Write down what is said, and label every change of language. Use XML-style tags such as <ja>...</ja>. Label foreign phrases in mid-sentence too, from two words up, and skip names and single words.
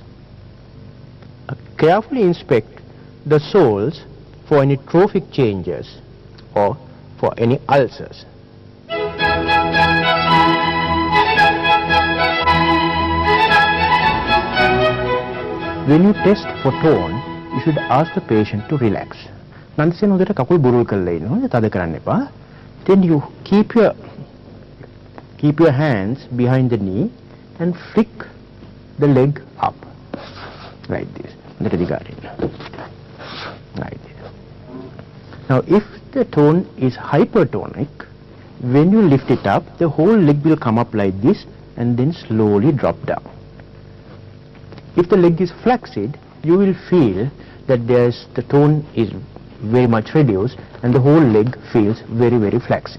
<en>Carefully inspect the soles for any trophic changes or for any ulcers. When you test for tone, you should ask the patient to relax.</en> <si>නන්දසෙන් හොඳට කකුල් බුරුල් කරලා ඉන්න. තද කරන්න එපා.</si> <en>Then you keep your hands behind the knee and flick the leg up like this.</en> <si>හොඳට දිගාරින්න.</si> <en>Like this. Now if the tone is hypertonic, when you lift it up, the whole leg will come up like this and then slowly drop down. If the leg is flaccid, you will feel that the tone is very much reduced and the whole leg feels very, very flaccid.</en>